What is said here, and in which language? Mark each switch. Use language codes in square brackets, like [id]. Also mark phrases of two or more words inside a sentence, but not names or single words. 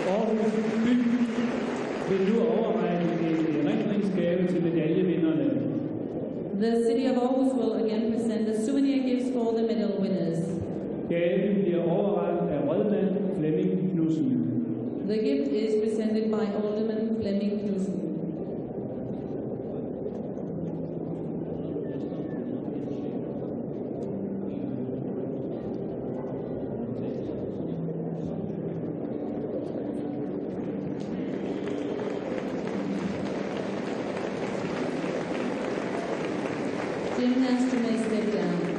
[da] Aarhus by vil nu overrække en erindringsgave til medaljevinderne. [en] The city of Aarhus will again present the souvenir gifts for the medal winners. [da] Gaven bliver overrakt af rådmand Flemming Knudsen. [en] The gift is presented by Alderman Flemming Knudsen. Gymnasts, you may step down.